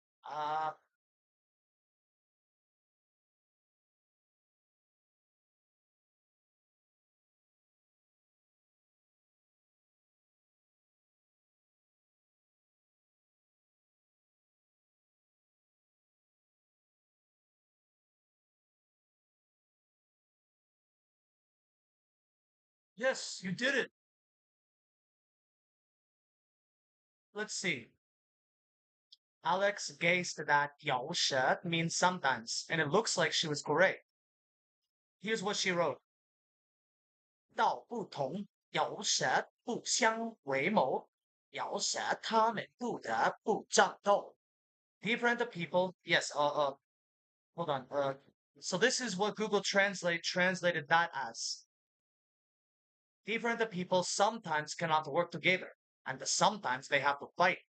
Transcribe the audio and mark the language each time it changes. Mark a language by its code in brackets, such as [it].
[en] Uh, yes, you did it. Let's see. Alex guessed that 有时 means sometimes, and it looks like she was correct. Here's what she wrote. [zh] 道不同，有时不相为谋，有时他们不得不战斗。 [en] Different people, yes, hold on. So this is what Google Translate translated that as. Different people sometimes cannot work together, and sometimes they have to fight.